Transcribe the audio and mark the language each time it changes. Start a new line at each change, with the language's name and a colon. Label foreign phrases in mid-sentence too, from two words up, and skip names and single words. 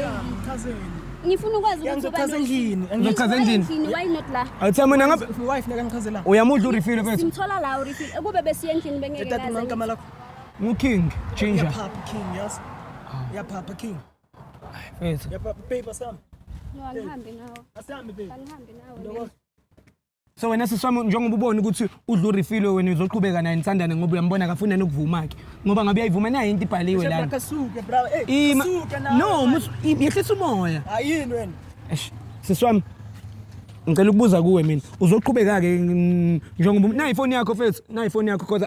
Zulu: Chazeni. Ngifuna ukwazi ukuthi Ngizochaza endlini. Ngizochaza endlini.
English: Why not la?
Zulu: awuthi mina ngabe Wife nekangichazela. uyamudla urefill mfethu Simthola la urefill. Kube besiye endlini bengeke Etate ngaze. ngigama lakho. nguking ginger Yaphapha King, yes. Yaphapha King. mfethu Yaphapha paper sam. No, angihambe nawe. Asihambe baby. Angihambe nawe. so wena siswami njengoba ubona ukuthi udla urefill wena uzoqhubeka naye nithandane ngoba uyambona akafuna nokuvuma ke ngoba ngabe uyayivuma nayo into ibhaliwe la Kasuke bro. Hey, ima kasuke na. no yehlisa umoya Ayini wena. siswami ngicela ukubuza kuwe mina uzoqhubeka ke njengoba na ifoni yakho mfethu na ifoni yakho because